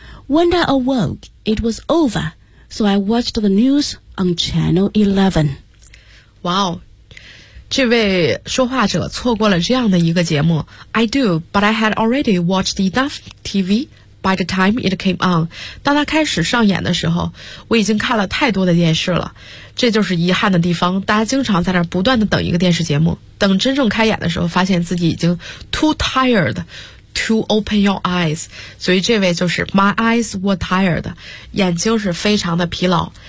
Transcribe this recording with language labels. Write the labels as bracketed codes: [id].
[en] When I awoke, it was over, so I watched the news on Channel 11. [zh] Wow, 这位说话者错过了这样的一个节目。 [en] I do, but I had already watched enough TV by the time it came on. [zh] 当他开始上演的时候，我已经看了太多的电视了。这就是遗憾的地方，大家经常在那儿不断的等一个电视节目，等真正开演的时候，发现自己已经 [en] too tired,To open your eyes. [zh] 所以这位就是 [en] My eyes were tired. [zh] 眼睛是非常的疲劳。